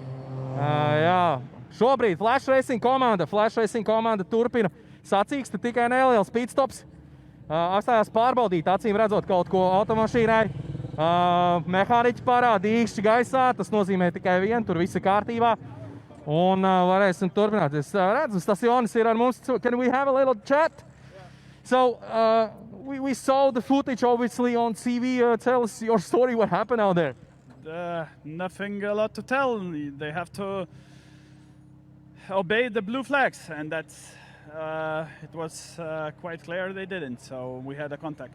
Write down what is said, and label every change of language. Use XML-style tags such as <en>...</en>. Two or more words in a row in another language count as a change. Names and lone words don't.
<lv>Jā, šobrīd Flash Racing komanda turpina sacīksti, tikai neliels pitstops. Apstājās pārbaudīt, acīm redzot kaut ko automašīnai. Mehāniķi parāda īkšķi gaisā, tas nozīmē tikai vienu, tur viss ir kārtībā. Un varēsim turpināt. Es redzu, Stasionis ir ar mums.</lv> <en>Can we have a little chat? So, we saw the footage obviously on TV. Tell us your story, what happened out there? Nothing a lot to tell. They have to obey the blue flags, and that's it was quite clear they didn't, so we had a contact.</en>